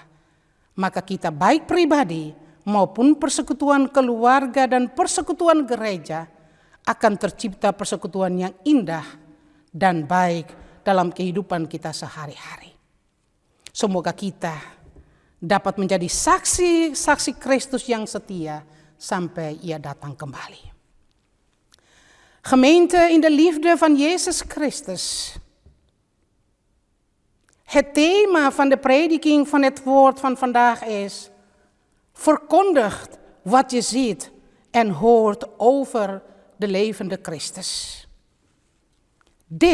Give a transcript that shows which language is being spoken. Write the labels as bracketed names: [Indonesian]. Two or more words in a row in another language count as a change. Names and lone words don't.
[Indonesian] Maka kita baik pribadi maupun persekutuan keluarga dan persekutuan gereja akan tercipta persekutuan yang indah dan baik dalam kehidupan kita sehari-hari. Semoga kita dapat menjadi saksi Kristus yang setia sampai Ia datang kembali. [Dutch] Gemeente in de liefde van Jezus Christus. Het thema van de prediking van het woord van vandaag is: verkondigt wat je ziet en hoort over de levende Christus.